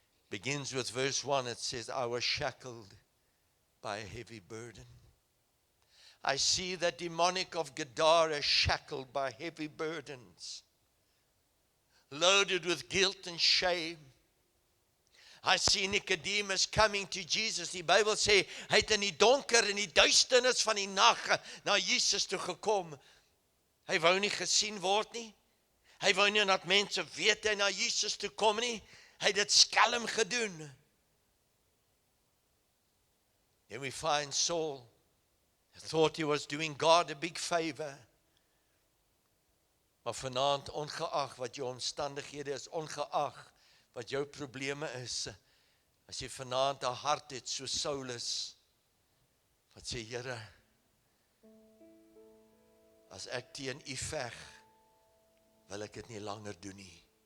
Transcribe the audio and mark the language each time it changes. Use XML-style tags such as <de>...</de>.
<en>Begins with verse 1, it says, I was shackled by a heavy burden. I see that demonic of Gadara shackled by heavy burdens, loaded with guilt and shame. I see Nicodemus coming to Jesus.</en> <af>Die Bybel sê, hy het in die donker en die duisternis van die nag na Jesus toe gekom. Hy wou nie gesien word nie. Hy wou nie dat mense weet hy na Jesus toe kom nie. Hy het dit skelm gedoen.</af> <en>Then we find Saul thought he was doing God a big favor.</en> <af>Maar vanaand, ongeag wat jou omstandighede is, ongeag wat jou probleme is, as jy vanaand 'n hart het so Saulus, wat sê, Here, as ek teen u veg, wil ek dit nie langer doen nie.</af>